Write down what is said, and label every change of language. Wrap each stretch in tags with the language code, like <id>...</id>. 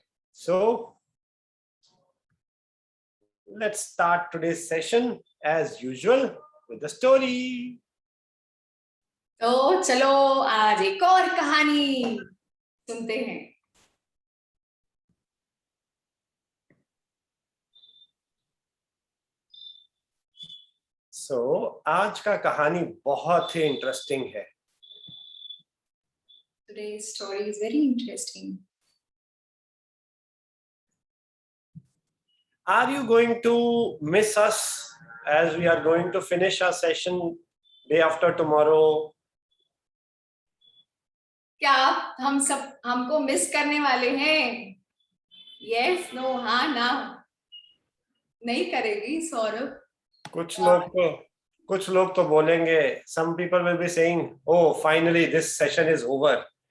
<en>So, let's start today's session as usual with the story.</en> <hi>तो चलो आज एक और कहानी सुनते हैं। So, आज का कहानी बहुत ही इंटरेस्टिंग है।</hi> <en>Today's story is very interesting. Are you going to miss us as we are going to finish our session day after tomorrow?</en> <hi>क्या हम सब हमको मिस करने वाले हैं?</hi> <en>Yes, no,</en> <hi>हाँ ना, नहीं करेगी सौरभ। कुछ लोग तो बोलेंगे,</hi> <en>some people will be saying, oh, finally this session is over.</en>